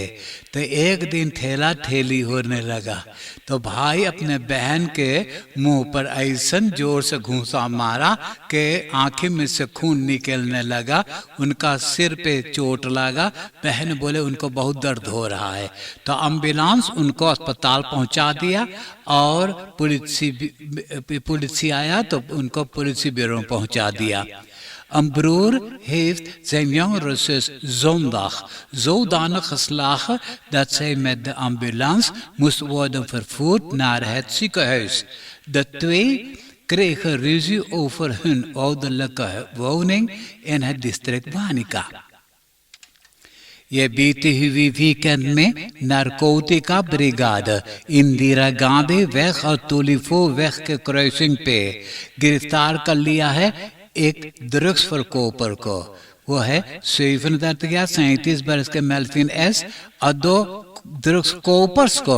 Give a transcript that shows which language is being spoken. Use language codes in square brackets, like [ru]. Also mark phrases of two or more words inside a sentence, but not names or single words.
[hns] तो एक दिन ठेला ठेली होने लगा तो भाई अपने बहन के मुंह पर ऐसन जोर से घूंसा मारा कि आंखें में से खून निकलने लगा। उनका सिर पे चोट लगा। बहन बोले उनको बहुत दर्द हो रहा है। तो एम्बुलेंस उनको अस्पताल पहुंचा दिया और पुलिस आया तो उनको पुलिस ब्यूरो पहुंचा दिया। [nl] Een broer heeft zijn jongere zus zondag zodanig geslagen dat zij met de ambulance moest worden vervoerd naar het ziekenhuis. De 2 kregen ruzie over hun ouderlijke woning in het district Wanica. [hns] ये बीते हुए वीकेंड में नारकोटिका ब्रिगाड इंदिरा गांधी वेग और तुलिफो वेग के क्रॉसिंग पे गिरफ्तार कर लिया है एक ड्रग्स फरकोपर को। वो है 37 बरस के मेल्फिन एस और 2 ड्रग्स कोपर्स को।